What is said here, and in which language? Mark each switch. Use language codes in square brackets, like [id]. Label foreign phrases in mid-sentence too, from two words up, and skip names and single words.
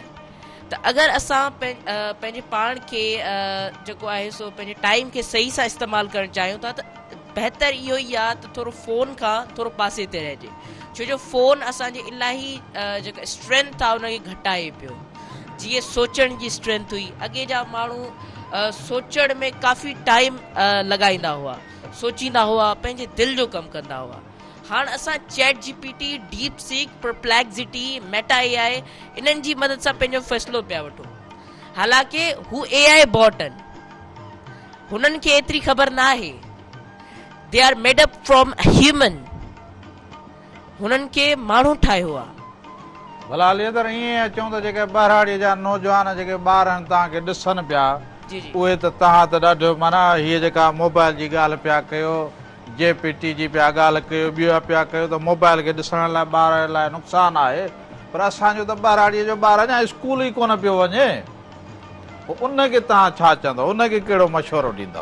[sd] त अगरि असां पंहिंजे पाण खे जेको आहे सो पंहिंजे टाइम खे सही सां इस्तेमालु करणु चाहियूं था त बहितर इहो ई आहे त थोरो फ़ोन खां थोरो पासे ते रहिजे, छो जो फ़ोन असांजे इलाही जेका स्ट्रेंथ आहे उनखे घटाए पियो। जीअं सोचण जी स्ट्रेंथ हुई, अॻे जा माण्हू सोचण में काफ़ी टाइम लॻाईंदा हुआ, सोचींदा हुआ, पंहिंजे दिलि जो कमु कंदा हुआ। हाणे असां चैट जीपीटी, डीप सीक, परप्लेक्सिटी, मेटा AI इन्हनि जी मदद सां पंहिंजो फ़ैसिलो पिया वठूं। हालांकि हू AI बॉट आहिनि, हुननि खे एतिरी ख़बर न आहे। [en] They are made up from human, [sd] हुननि खे माण्हू ठाहियो आहे। भला हली त ईअं अचूं त जेके ॿारहाड़ीअ जा नौजवान जेके ॿार आहिनि तव्हांखे ॾिसनि पिया उहे त तव्हां त ॾाढो माना हीअ जेका मोबाइल जी ॻाल्हि पिया कयो, JPT जी पिया ॻाल्हि कयो, ॿियो पिया कयो त मोबाइल खे ॾिसण लाइ ॿार लाइ नुक़सानु आहे, पर असांजो त ॿारहाड़ीअ जो ॿार अञा स्कूल ई कोन पियो वञे, उनखे तव्हां छा चवंदव, उनखे कहिड़ो मशवरो ॾींदव?